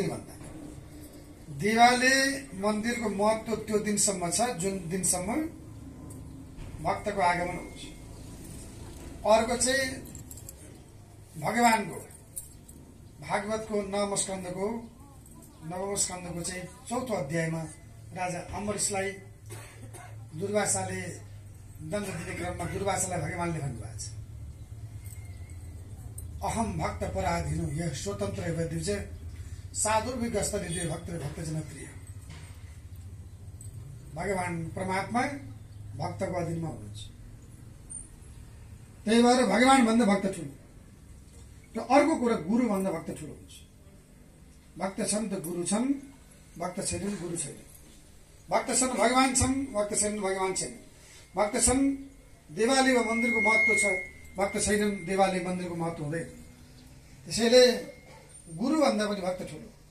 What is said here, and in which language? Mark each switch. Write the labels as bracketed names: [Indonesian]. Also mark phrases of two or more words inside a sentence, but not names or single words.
[Nepali] भन्दा देवालय मन्दिरको महत्त्व त्यो दिनसम्म छ जुन दिनसम्म भक्तको आगमन हुन्छ अर्को चाहिँ भगवानको भागवतको नवम स्कन्धको चाहिँ चौथो अध्यायमा राजा अम्बरीशलाई दुर्वासाले दण्ड दिने क्रममा दुर्वासालाई भगवानले भन्नुभएको छ [Sanskrit] अहम भक्त पराधीन यह स्वतन्त्र द्विज साधुर्भिगस्तले [Nepali] दुई भक्त भक्तजन प्रिय भगवान परमात्मा भक्तको अधीनमा हुनुहुन्छ त्यही भएर भगवान भन्दा भक्त ठुलो र अर्को कुरा गुरु भन्दा भक्त ठुलो हुन्छ भक्त छन् त गुरु छन् भक्त छैनन् गुरु छैन भक्त छन् भगवान छन् भक्त छैनन् भगवान छैन भक्त छन् देवालय वा मन्दिरको महत्त्व छ भक्त छैनन् देवालय मन्दिरको महत्त्व हुँदैन त्यसैले गुरु भन्दा पनि भक्त ठुलो